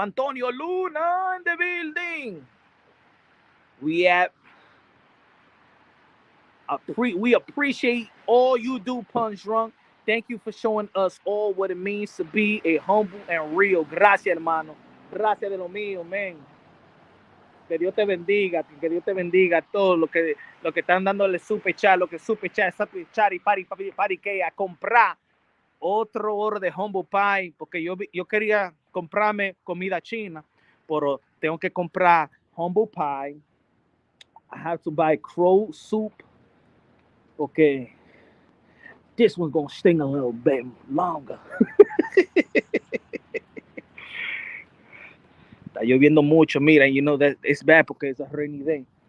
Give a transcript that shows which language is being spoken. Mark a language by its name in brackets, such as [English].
[English] Antonio Luna in the building. We appreciate all you do, Punch Drunk. Thank you for showing us all what it means to be a humble and real. [Spanish] Gracias, hermano. Gracias de lo mío, man. Que Dios te bendiga. Que Dios te bendiga a todos los que están dándole super chat, y pari que a comprar otro oro de humble pie, porque yo quería comprarme comida china, pero tengo que comprar humble pie. [English] I have to buy crow soup, okay. This one's gonna sting a little bit longer. [Spanish] Está lloviendo mucho, mira, [English] you know that it's bad porque it's a rainy day.